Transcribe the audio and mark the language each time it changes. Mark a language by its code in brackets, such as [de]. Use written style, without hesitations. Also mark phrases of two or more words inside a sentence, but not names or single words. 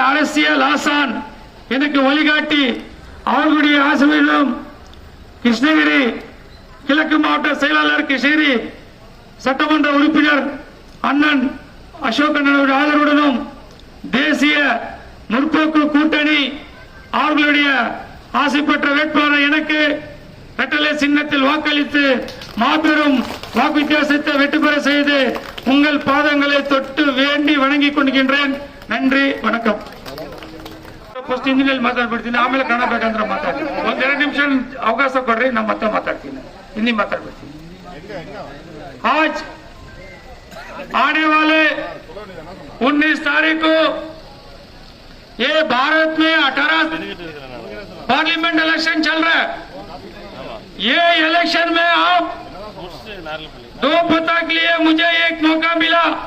[ta] அரசியல் ஆசான், எனக்கு வழிகாட்டி, அவர்களுடைய ஆசையுடனும் கிருஷ்ணகிரி கிழக்கு மாவட்ட செயலாளர், கிருஷ்ணகிரி சட்டமன்ற உறுப்பினர் அண்ணன் அசோகனுடைய ஆதரவுடனும் தேசிய முற்போக்கு கூட்டணி அவர்களுடைய ஆசை பெற்ற வேட்பாளர் எனக்கு ரெட்டலை சின்னத்தில் வாக்களித்து மாபெரும் வாக்கு வித்தியாசத்தை வெற்றி பெற செய்து உங்கள் பாதங்களை தொட்டு வேண்டி வணங்கிக் கொண்டிருக்கின்றேன். நன்றி, வணக்கம். [kn] ಫಸ್ಟ್ ಹಿಂದಿನಲ್ಲಿ ಮಾತಾಡ್ಬಿಡ್ತೀನಿ, ಆಮೇಲೆ ಕನ್ನಡ ಬೇಕಂದ್ರೆ ಮಾತಾಡ್ತೀನಿ. ಒಂದೆರಡು ನಿಮಿಷ ಅವಕಾಶ ಕೊಡ್ರಿ, ನಾನು ಮತ್ತೆ ಮಾತಾಡ್ತೀನಿ, ಹಿಂದಿ ಮಾತಾಡ್ಬಿಡ್ತೀನಿ. [hi] आज आने वाले 19 तारीख को ये भारत में 18 [en] parliament election [hi] चल रहा है. ये इलेक्शन में आप दो पता के लिए मुझे एक मौका मिला.